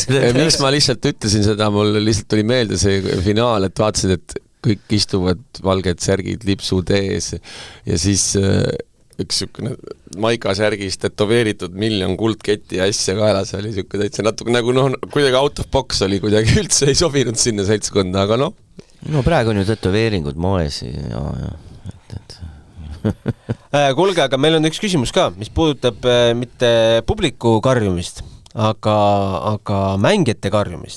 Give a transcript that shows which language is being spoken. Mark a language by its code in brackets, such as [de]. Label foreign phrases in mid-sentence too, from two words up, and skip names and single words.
[et] Miks ma lihtsalt ütlesin seda, mul lihtsalt tuli meelde see finaal, et vaatasin, et kõik istuvad valged särgid lipsud ees ja siis üks sükene Maika särgis tetoveeritud 1 000 000 kuldketti asja kaelas oli sükene täitsa natuke nagu kuidagi [en] out of box [et] oli, kuidagi üldse ei sobinud sinna seltskonda, aga no praegu on ju tetoveeringud moes ja kuulge, aga meil on üks küsimus ka, mis puudutab mitte publiku karjumist, aga mängijate karjumist.